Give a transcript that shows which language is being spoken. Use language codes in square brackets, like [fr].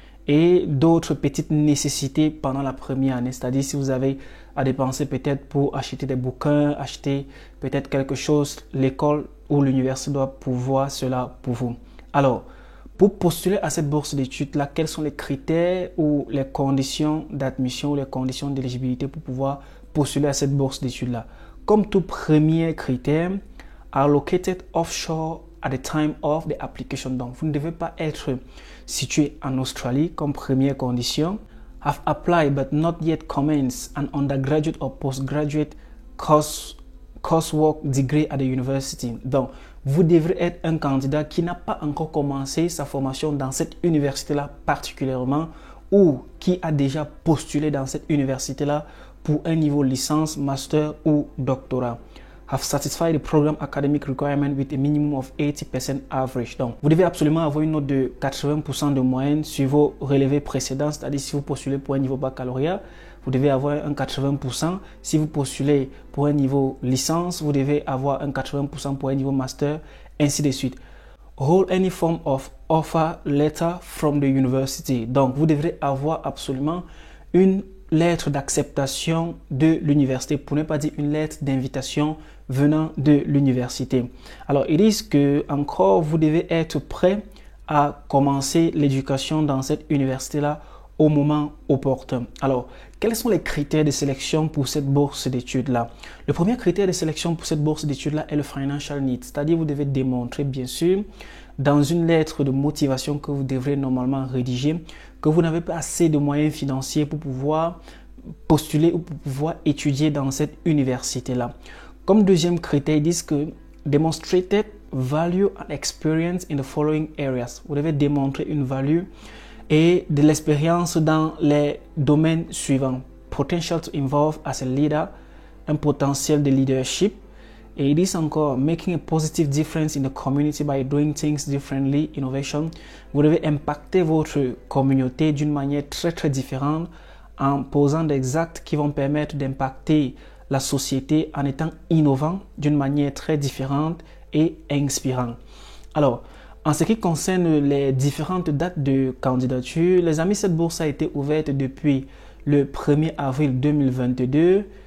[fr] et d'autres petites nécessités pendant la première année, c'est-à-dire si vous avez à dépenser peut-être pour acheter des bouquins, acheter peut-être quelque chose, l'école ou l'université doit pouvoir cela pour vous. Alors, pour postuler à cette bourse d'études-là, quels sont les critères ou les conditions d'admission ou les conditions d'éligibilité pour pouvoir postuler à cette bourse d'études-là? Comme tout premier critère, [en] are located offshore at the time of the application. [fr] Donc, vous ne devez pas être situé en Australie comme première condition. [en] Have applied but not yet commenced an undergraduate or postgraduate coursework degree at the university. [fr] Donc, vous devrez être un candidat qui n'a pas encore commencé sa formation dans cette université-là particulièrement ou qui a déjà postulé dans cette université-là pour un niveau licence, master ou doctorat. [en] Have satisfied the program academic requirement with a minimum of 80% average. [fr] Donc, vous devez absolument avoir une note de 80% de moyenne sur vos relevés précédents, c'est-à-dire si vous postulez pour un niveau baccalauréat, vous devez avoir un 80%. Si vous postulez pour un niveau licence, vous devez avoir un 80% pour un niveau master, ainsi de suite. [en] Hold any form of offer letter from the university. [fr] Donc, vous devrez avoir absolument une lettre d'acceptation de l'université, pour ne pas dire une lettre d'invitation venant de l'université. Alors, ils disent que encore vous devez être prêt à commencer l'éducation dans cette université-là au moment opportun. Alors, quels sont les critères de sélection pour cette bourse d'études-là? Le premier critère de sélection pour cette bourse d'études-là est le financial need, c'est-à-dire vous devez démontrer bien sûr dans une lettre de motivation que vous devrez normalement rédiger que vous n'avez pas assez de moyens financiers pour pouvoir postuler ou pour pouvoir étudier dans cette université-là. Comme deuxième critère, ils disent que [en] demonstrated value and experience in the following areas. [fr] Vous devez démontrer une value et de l'expérience dans les domaines suivants. [en] Potential to involve as a leader, [fr] un potentiel de leadership. Et ils disent encore, [en] making a positive difference in the community by doing things differently, innovation. [fr] Vous devez impacter votre communauté d'une manière très différente en posant des actes qui vont permettre d'impacter la société en étant innovant d'une manière très différente et inspirante. Alors, en ce qui concerne les différentes dates de candidature, les amis, cette bourse a été ouverte depuis le 1er avril 2022.